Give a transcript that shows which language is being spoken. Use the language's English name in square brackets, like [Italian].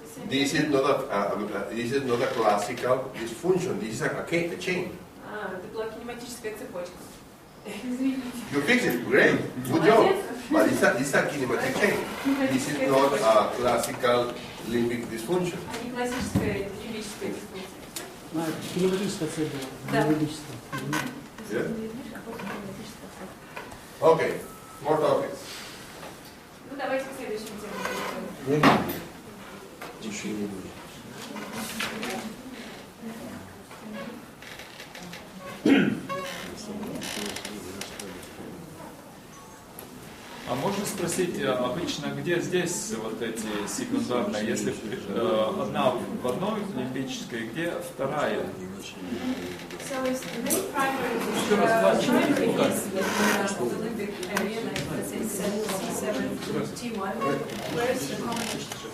[English] This is not a classical dysfunction. This is a chain. [Russian] Это была кинематическая цепочка. Извините. [English] You fix it, great, good job. But this is a kinematic chain. This is not a classical limbic dysfunction. [Russian] А не классическая химическая дисфункция. Кинематическая цель была. Да. Биологическая. [English] Yeah? Okay, more topics. [Russian] Ну, давайте к следующему тему. Еще не будет. А можно спросить, обычно где здесь вот эти секундарные, если одна в одной лимбической, где вторая? [English] So is the main primary [Russian] Еще раз [English] primary [Russian] покажи. [English] is the limbic area, like let's say C7, T1. Where is the combination?